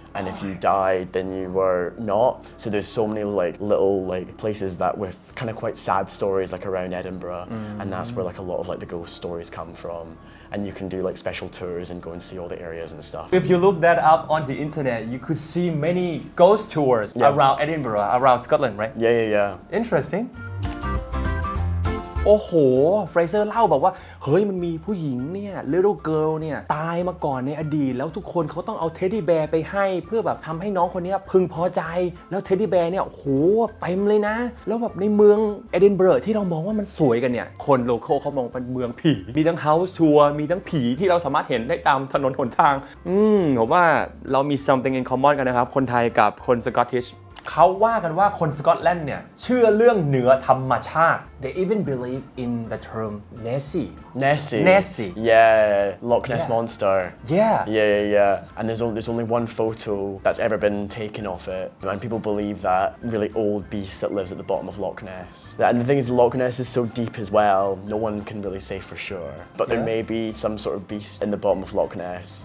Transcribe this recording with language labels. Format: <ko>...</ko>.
<en>And if you died, then you were not. So there's so many like little like places that with kind of quite sad stories like around Edinburgh, and that's where like a lot of like the ghost stories come from. And you can do like special tours and go and see all the areas and stuff. If you look that up on the internet, you could see many ghost tours around Edinburgh, around Scotland, right? Yeah. Interesting.</en> <th>โอ้โหเฟรเซอร์เล่าบอกว่าเฮ้ยมันมีผู้หญิงเนี่ย little girl เนี่ยตายมาก่อนในอดีตแล้วทุกคนเขาต้องเอาเท็ดดี้แบร์ไปให้เพื่อแบบทำให้น้องคนนี้พึงพอใจแล้วเท็ดดี้แบร์เนี่ยโอ้โหเต็มเลยนะแล้วแบบในเมืองเอดินบะระที่เรามองว่ามันสวยกันเนี่ยคนโลคอลเขามองเป็นเมืองผีมีทั้ง house tour มีทั้งผีที่เราสามารถเห็นได้ตามถนนหนทาง ผมว่าเรามี</th> <en>something in common</en> <th>กันนะครับคนไทยกับคนสกอตติชเขาว่ากันว่าคนสกอตแลนด์เนี่ยเชื่อเรื่องเหนือธรรมชาติ</th> <en>They even believe in the term Nessie. Yeah, Loch Ness Yeah. Monster. Yeah. And there's only one photo that's ever been taken of it, and people believe that really old beast that lives at the bottom of Loch Ness. And the thing is, Loch Ness is so deep as well. No one can really say for sure, but there may be some sort of beast in the bottom of Loch Ness.</en>